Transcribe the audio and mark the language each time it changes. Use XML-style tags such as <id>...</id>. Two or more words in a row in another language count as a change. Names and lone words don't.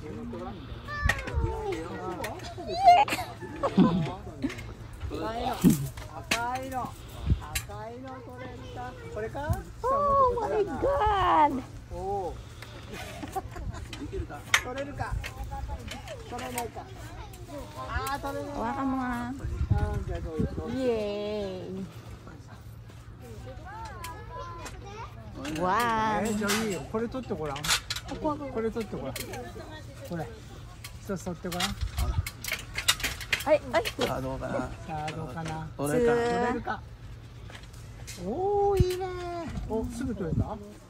<en>Oh my God!</en> <tl>Hawakan mo, ha.</tl> <en>Yay! Wow!</en> <ja>じゃあいいよ。これ取ってごらん。これ取ってごらん。これ。一つ取ってごらん。</ja> <tl>Ay, ay!</tl> <ja>さあどうかな。さあどうかな。取れるか。取れるか。おお、いいね。お、すぐ取れた。</ja>